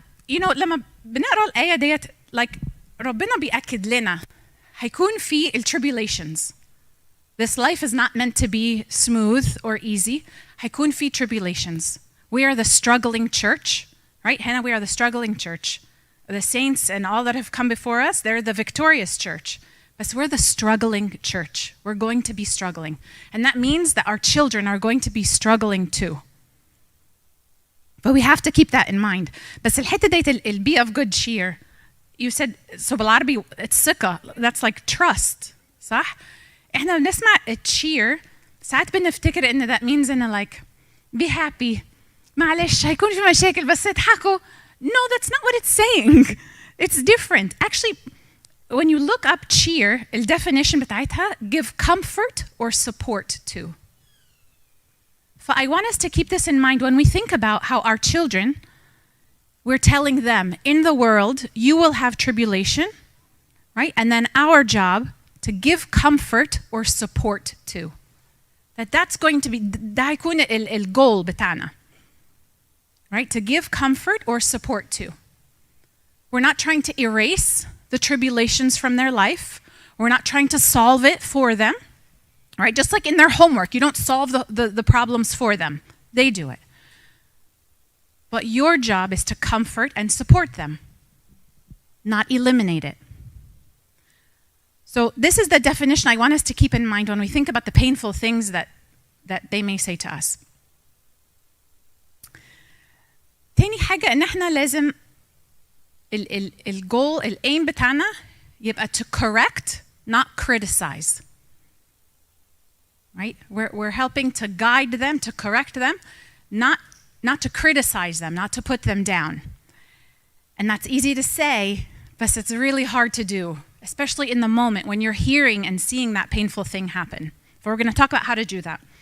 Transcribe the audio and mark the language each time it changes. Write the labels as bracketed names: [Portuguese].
[Arabic] لما بنقرا الآية ديت like ربنا بيأكد لنا هيكون في [English] tribulations. This life is not meant to be smooth or easy. [Arabic] هيكون في tribulations. [English] We are the struggling church. Right, Hannah, we are the struggling church. The saints and all that have come before us, they're the victorious church. But we're the struggling church. We're going to be struggling. And that means that our children are going to be struggling too. But we have to keep that in mind. [Arabic] بس الحتة ديت ال [English] be of good cheer. You said, so [Arabic] بالعربي [English] it's ثقة. That's like trust. [Arabic] صح؟ إحنا بنسمع [English] cheer. [Arabic] ساعات بنفتكر إن [English] that means [Arabic] إن [English] like be happy. [Arabic] معلش هيكون في مشاكل بس اضحكوا. [English] No, that's not what it's saying. It's different. Actually, when you look up cheer, the definition بتاعتها give comfort or support to. So I want us to keep this in mind when we think about how our children, we're telling them in the world you will have tribulation, right? And then our job to give comfort or support to. That's going to be [Arabic] ده هيكون الجول بتاعنا. [English] Right? To give comfort or support to. We're not trying to erase the tribulations from their life. We're not trying to solve it for them. Right? Just like in their homework, you don't solve the problems for them. They do it. But your job is to comfort and support them, not eliminate it. So this is the definition I want us to keep in mind when we think about the painful things that that they may say to us. [Arabic] تاني حاجة إن إحنا لازم الجول الaim بتاعنا يبقى [English] to correct, not criticize. Right? We're helping to guide them, to correct them, not to criticize them, not to put them down. And that's easy to say, but it's really hard to do, especially in the moment when you're hearing and seeing that painful thing happen. So we're going to talk about how to do that.